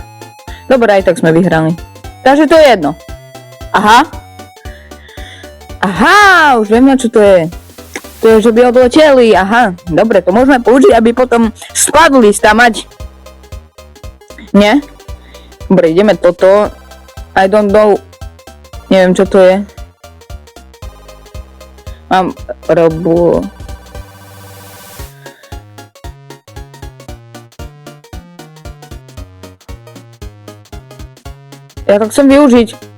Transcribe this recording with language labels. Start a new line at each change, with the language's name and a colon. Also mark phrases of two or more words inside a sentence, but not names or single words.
Slovak: Dobre, aj tak sme vyhrali. Takže to je jedno. Aha. Aha, už viem, na čo to je. To je, že by odleteli, aha. Dobre, to môžeme použiť, aby potom spadli stamať. Nie? Dobre, ideme toto.
English: I don't know.
Slovak: Neviem, čo to je. Mám robu. Ja to chcem využiť.